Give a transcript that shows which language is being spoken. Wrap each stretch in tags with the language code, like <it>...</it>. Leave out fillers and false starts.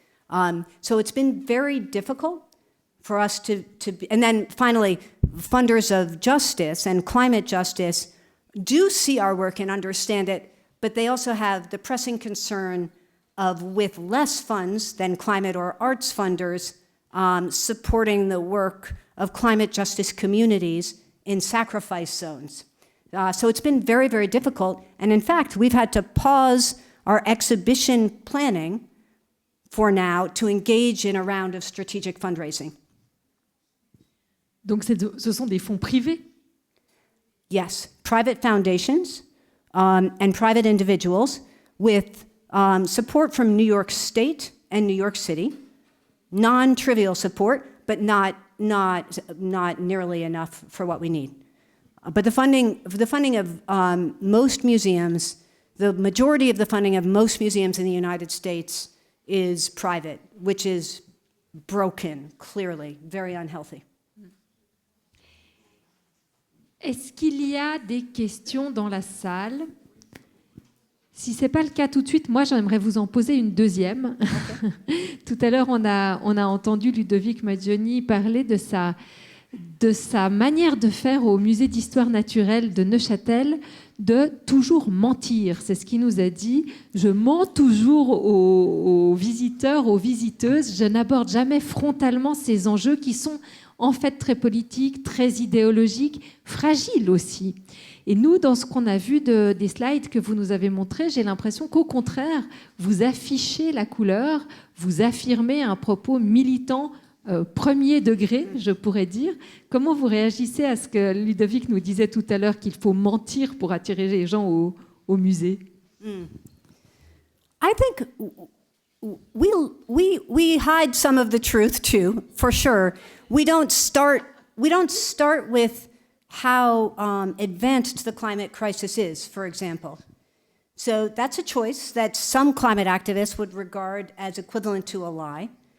<en>So it's been very difficult for us to be, and then finally, funders of justice and climate justice do see our work and understand it, but they also have the pressing concern of, with less funds than climate or arts funders, supporting the work of climate justice communities in sacrifice zones. So it's been very, very difficult, and in fact, we've had to pause our exhibition planning for now to engage in a round of strategic fundraising.</en> <fr>Donc ce sont des fonds privés?</fr> <en>Yes, private foundations and private individuals with support from New York State and New York City. Non-trivial support, but not nearly enough for what we need. But the funding of most museums, the majority of the funding of most museums in the United States is private, which is broken, clearly, very unhealthy.</en> <fr>Est-ce qu'il y a des questions dans la salle? Si ce n'est pas le cas tout de suite, moi j'aimerais vous en poser une deuxième. Okay. Tout à l'heure, on a entendu Ludovic Maggioni parler de sa manière de faire au musée d'histoire naturelle de Neuchâtel, de toujours mentir. C'est ce qu'il nous a dit. Je mens toujours aux visiteurs, aux visiteuses. Je n'aborde jamais frontalement ces enjeux qui sont en fait très politiques, très idéologiques, fragiles aussi. Et nous, dans ce qu'on a vu des slides que vous nous avez montrés, j'ai l'impression qu'au contraire, vous affichez la couleur, vous affirmez un propos militant premier degré, je pourrais dire. Comment vous réagissez à ce que Ludovic nous disait tout à l'heure, qu'il faut mentir pour attirer les gens au musée?</fr> <en>I think we hide some of the truth too, for sure. We don't start with how advanced the climate crisis is, for example. So that's a choice that some climate activists would regard as equivalent to a lie.</en>